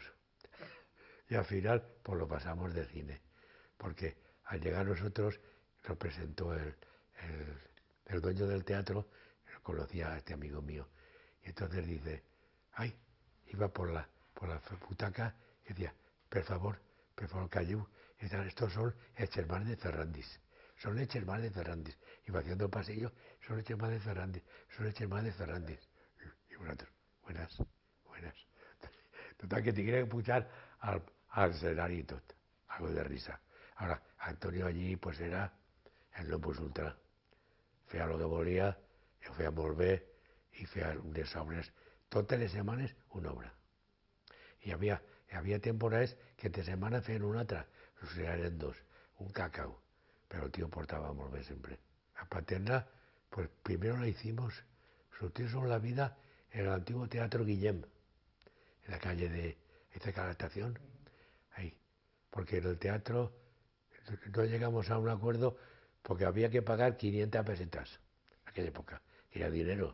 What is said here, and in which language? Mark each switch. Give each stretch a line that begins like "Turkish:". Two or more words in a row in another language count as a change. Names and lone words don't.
Spanish: Y al final, pues lo pasamos de cine, porque al llegar nosotros nos presentó el dueño del teatro, conocía a este amigo mío, y entonces dice, ay, iba por la butaca y decía,
Catalan: per favor, calleu, estos son els germans de Ferrandis, son els germans de Ferrandis,
Spanish: iba haciendo el pasillo,
Catalan: son els germans de Ferrandis, son els germans de Ferrandis,
Spanish: y nosotros, buenas, buenas. Total, que te quiere pujar al escenario y todo, algo de risa. Ahora, Antonio allí pues era el no plus ultra.
Catalan: Feia lo que volia, ho feia molt bé i feia unes obres. Totes les setmanes una obra. I hi havia temporades que entre setmana feien una altra, o sigui, eren dos, un cacao.
Spanish: Pero el tío
Catalan: portaba molt bé
Spanish: siempre. A Paterna, pues primero la hicimos, Soltero sobre la vida, en el antiguo Teatro Guillem, en la calle de, cerca de la estación, ahí. Porque en el teatro no llegamos a un acuerdo porque había que pagar 500 pesetas en aquella época, que era dinero.